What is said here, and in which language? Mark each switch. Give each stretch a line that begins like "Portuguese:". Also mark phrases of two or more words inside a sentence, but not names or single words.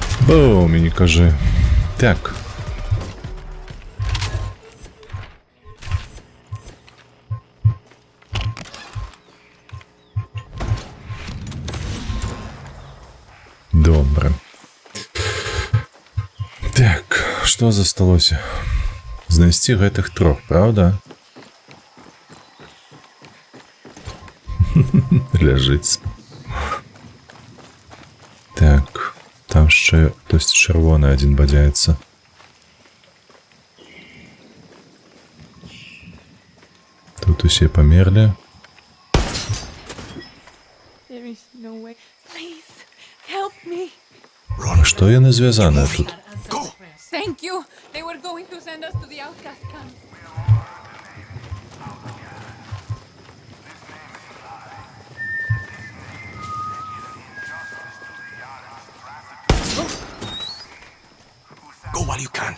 Ukrainian: О, мені кажи. Так. Добре. Так,
Belarusian: што засталося? Знайсці гэтых трох, правда? Ляжыць.
Ukrainian: Так, там ще хтось червоний один бадяється. Тут усі померли.
English: There is no way. Please, help me.
Ukrainian: А що є не зв'язане тут?
English: Thank you. They were going to send us to the outcast camp. Go while you can.